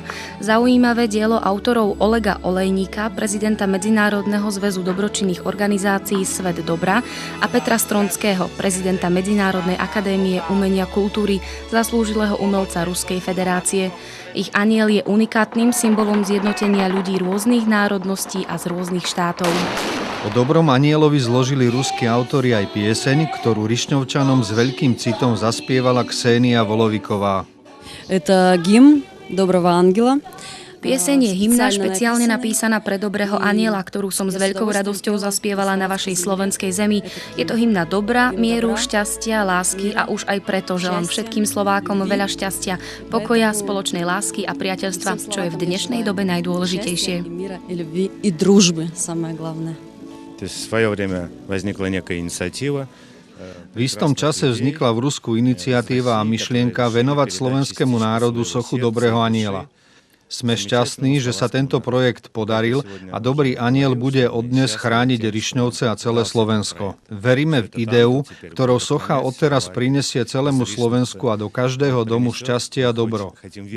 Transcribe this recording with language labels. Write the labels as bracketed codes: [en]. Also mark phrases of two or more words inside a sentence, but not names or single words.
[sk] Zaujímavé dielo autorov Olega Olejníka, prezidenta Medzinárodného zväzu dobročinných organizácií Svet dobra a Petra Stronského, prezidenta Medzinárodnej akadémie umenia kultúry, zaslúžilého umelca Ruskej federácie. Ich anjel je unikátnym symbolom zjednotenia ľudí rôznych národností a z rôznych štátov. O Dobrom anjelovi zložili ruskí autori aj pieseň, ktorú Rišňovčanom s veľkým citom zaspievala Ksenia Voloviková. [ru] Это гимн Доброго ангела. [sk] Pieseň je hymna špeciálne napísaná pre Dobrého anjela, ktorú som s veľkou radosťou zaspievala na vašej slovenskej zemi. Je to hymna dobra, mieru, šťastia, lásky a už aj preto želám všetkým Slovákom veľa šťastia, pokoja, spoločnej lásky a priateľstva, čo je v dnešnej dobe najdôležitejšie. [ru] И дружбы, самое главное. То есть в свое время возникла некая инициатива. [sk] V istom čase vznikla v Rusku iniciatíva a myšlienka venovať slovenskému národu sochu Dobrého anjela. Sme šťastní, že sa tento projekt podaril a Dobrý anjel bude od dnes chrániť Rišňovce a celé Slovensko. Veríme v ideu, ktorou socha odteraz prinesie celému Slovensku a do každého domu šťastie a dobro.